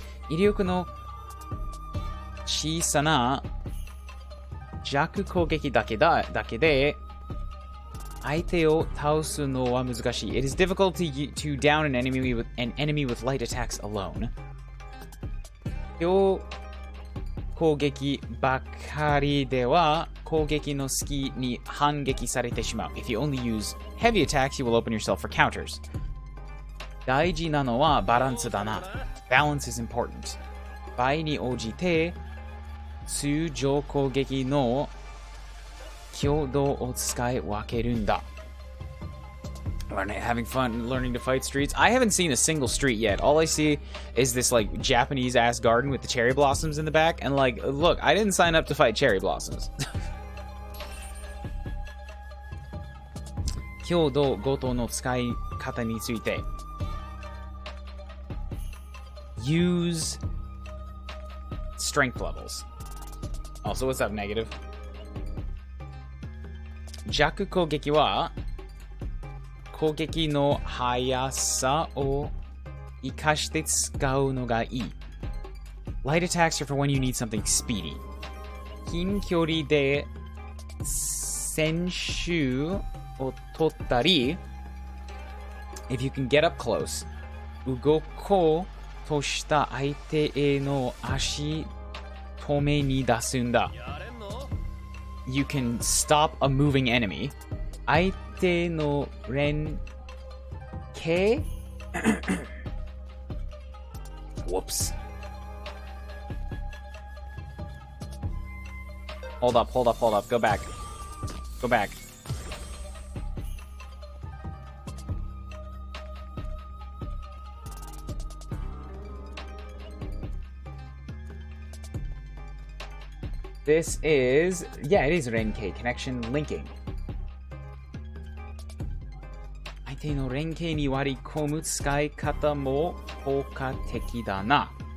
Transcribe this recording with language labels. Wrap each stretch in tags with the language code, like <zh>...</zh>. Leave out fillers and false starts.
<ja>威力の小さな弱攻撃だけで相手を倒すのは難しい。</ja> <en>It is difficult to down an enemy with light attacks alone.</en> <ja>強攻撃ばかりでは攻撃の隙に反撃されてしまう。</ja> <en>If you only use heavy attacks, you will open yourself for counters.</en> <ja>大事なのはバランスだな。</ja> <en>Balance is important.</en> <ja>場合に応じて通常攻撃の強度を使い分けるんだ。</ja> <en>Having fun learning to fight streets. I haven't seen a single street yet. All I see is this like Japanese ass garden with the cherry blossoms in the back. And like, look, I didn't sign up to fight cherry blossoms.</en> <ja>強度ごとの使い方について</ja> <en>Use strength levels. Also, what's up, negative?</en> <ja>弱攻撃は攻撃の速さを生かして使うのがいい。</ja> <en>Light attacks are for when you need something speedy.</en> <ja>近距離で先手を取ったり</ja> <en>If you can get up close</en> <ja>動こうとした相手への足止めに出すんだ。</ja> <en>You can stop a moving enemy.</en> <ja>相手の連携</ja> <en>Whoops. Hold up. Go back. This is, yeah, it is Renkei connection linking.</en> <ja>相手の連携に割り込む使い方も効果的だな。</ja>